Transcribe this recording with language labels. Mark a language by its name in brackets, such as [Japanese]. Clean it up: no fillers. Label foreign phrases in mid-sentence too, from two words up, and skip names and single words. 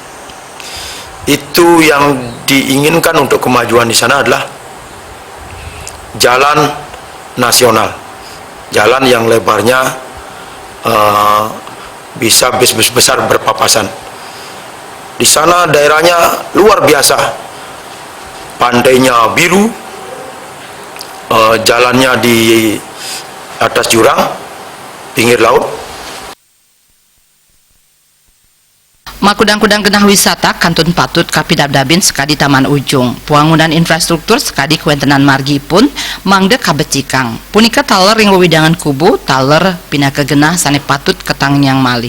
[Indonesian] Itu yang diinginkan untuk kemajuan di sana adalah jalan nasional, jalan yang lebarnya bisa bis-bis besar berpapasan. Di sana daerahnya luar biasa, pantainya biru, jalannya di atas jurang, pinggir laut. [Balinese] Makudang-kudang genah wisata kantun patut kapidabdabin sekadi Taman Ujung. Puangunan infrastruktur sekadi kuentenan margi pun mangde kabecikang. Punika taler ring wewidangan kubu, taler pindah ke genah sane patut ketang yang malih.